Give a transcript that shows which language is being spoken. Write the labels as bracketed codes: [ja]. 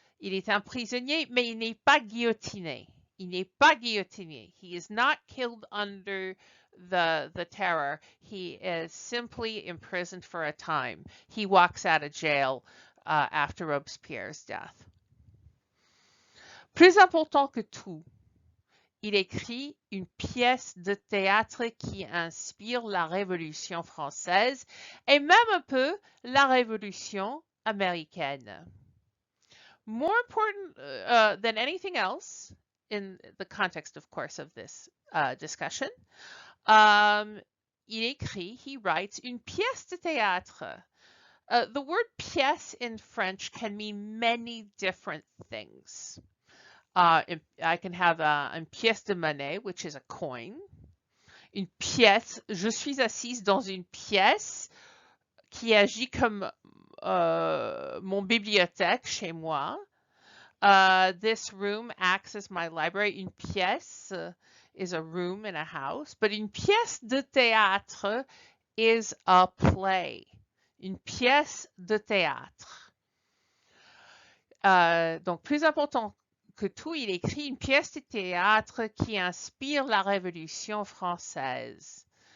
[fr] Il est emprisonné, mais il n'est pas guillotiné. Il n'est pas guillotiné. [en] He is not killed under the terror. He is simply imprisoned for a time. He walks out of jail after Robespierre's death. [fr] Plus important que tout, il écrit une pièce de théâtre qui inspire la Révolution française et même un peu la Révolution américaine. [en] More important than anything else, in the context, of course, of this discussion, [fr] il écrit, [en] he writes, [fr] une pièce de théâtre. [en] The word pièce in French can mean many different things. I can have [fr] une pièce de monnaie, [en] which is a coin. [fr] Une pièce, je suis assise dans une pièce qui agit comme mon bibliothèque chez moi. [en] This room acts as my library. [fr] Une pièce [en] is a room in a house, but [fr] une pièce de théâtre [en] is a play. [fr] Une pièce de théâtre. Donc, plus important que tout, il écrit une pièce de théâtre qui inspire la Révolution française.